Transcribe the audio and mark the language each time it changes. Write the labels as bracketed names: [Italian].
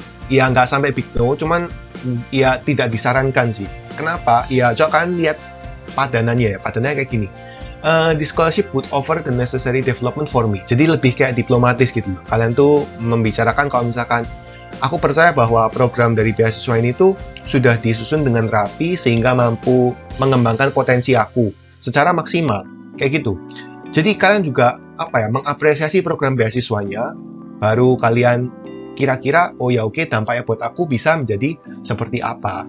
[Indonesian] Ya nggak sampai [English] big no, [Indonesian] cuman ya tidak disarankan sih. Kenapa? Ya coba kalian lihat padanannya ya, padanannya kayak gini. [English] The scholarship would offer the necessary development for me. [Indonesian] Jadi lebih kayak diplomatis gitu. Kalian tuh membicarakan kalau misalkan aku percaya bahwa program dari beasiswa ini tuh sudah disusun dengan rapi sehingga mampu mengembangkan potensi aku secara maksimal kayak gitu. Jadi kalian juga mengapresiasi program beasiswanya, baru kalian kira-kira oh ya oke, dampaknya buat aku bisa menjadi seperti apa.